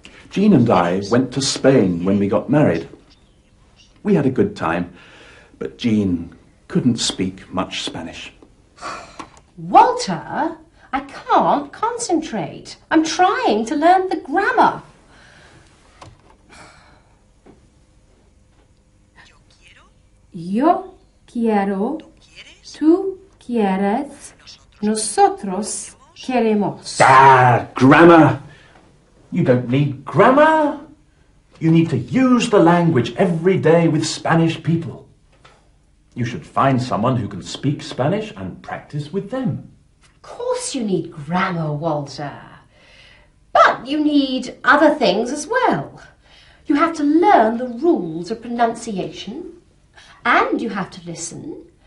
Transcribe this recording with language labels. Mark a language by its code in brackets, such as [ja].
[en] Jean and I went to Spain when we got married. We had a good time, but Jean couldn't speak much Spanish. Walter, I can't concentrate. I'm trying to learn the grammar. [es] Yo quiero, tú quieres, nosotros queremos. [en] Ah, grammar! You don't need grammar. You need to use the language every day with Spanish people. You should find someone who can speak Spanish and practice with them. Of course you need grammar, Walter. But you need other things as well. You have to learn the rules of pronunciation, and you have to listen.